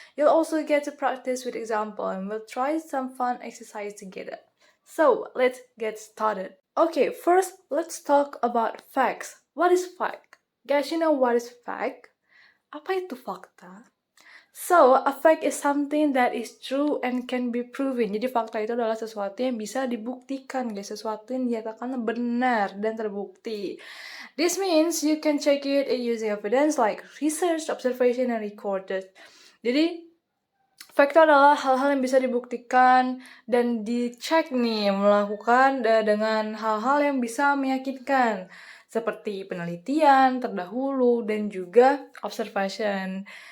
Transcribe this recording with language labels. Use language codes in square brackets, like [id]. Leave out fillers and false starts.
[en] You'll also get to practice with example, and we'll try some fun exercise together. So, let's get started. Okay, first let's talk about facts. What is fact? Guys, you know what is fact? [id] Apa itu fakta? [en] So, a fact is something that is true and can be proven. [id] Jadi fakta itu adalah sesuatu yang bisa dibuktikan, guys. Sesuatu yang dinyatakan benar dan terbukti. [en] This means you can check it using evidence like research, observation, and recorded. [id] Jadi, fakta adalah hal-hal yang bisa dibuktikan dan dicek nih, melakukan dengan hal-hal yang bisa meyakinkan seperti penelitian terdahulu dan juga observation.